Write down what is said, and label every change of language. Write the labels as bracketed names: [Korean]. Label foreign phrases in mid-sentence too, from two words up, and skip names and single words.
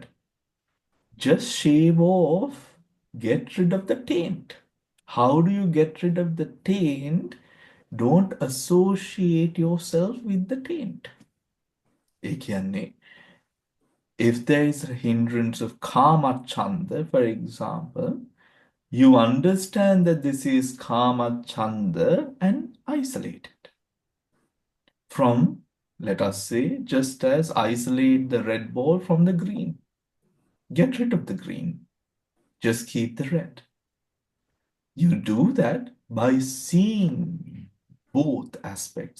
[English] Just shave off, get rid of the taint. How do you get rid of the taint? Don't associate yourself with the taint. If there is a hindrance of [Pali] kama chanda, [English] for example, you understand that this is [Pali] kama chanda [English] and isolate it. From, let us say, just as isolate the red ball from the green. Get rid of the green. Just keep the red. You do that by seeing both aspects.